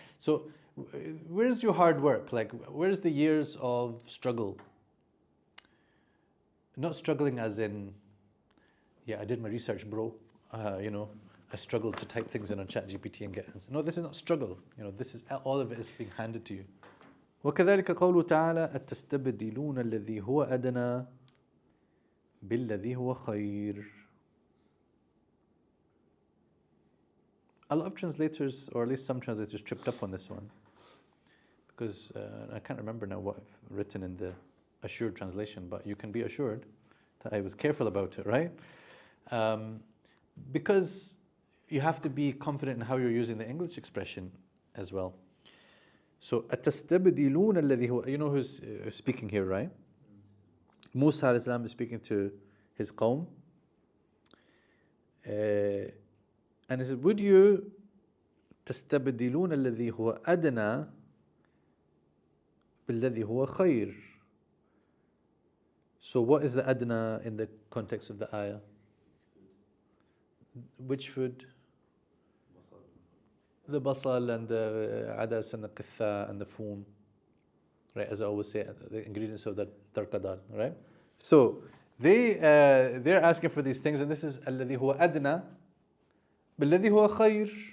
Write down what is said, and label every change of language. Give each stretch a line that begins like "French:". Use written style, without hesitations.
English: So where's your hard work? Where's the years of struggle? Not struggling as in, I did my research, bro. I struggled to type things in on ChatGPT and get answers. No, this is not struggle. This is all of it is being handed to you.
Arabic: وكذلك قوله تعالى أتستبدلون الذي هو أدنى بالذي هو خير.
English: A lot of translators, or at least some translators, tripped up on this one because I can't remember now what I've written in the assured translation, but you can be assured that I was careful about it, right? Because you have to be confident in how you're using the English expression as well. So,
Arabic: أَتَسْتَبْدِلُونَ الَّذِي هُوَ,
English: who's speaking here, right? Musa alayhi salam is speaking to his qawm. And he said, would you
Arabic: تَسْتَبْدِلُونَ الَّذِي هُوَ أَدْنَى بِالَّذِي هُوَ خَيْرٌ.
English: So what is the adna in the context of the ayah? Which food? The basal and the adas and the qitha and the foom. Right, as I always say, the ingredients of the tarkadal, right? So they're asking for these things, and this is
Arabic: الذي هو أدنى بالذي هو خير.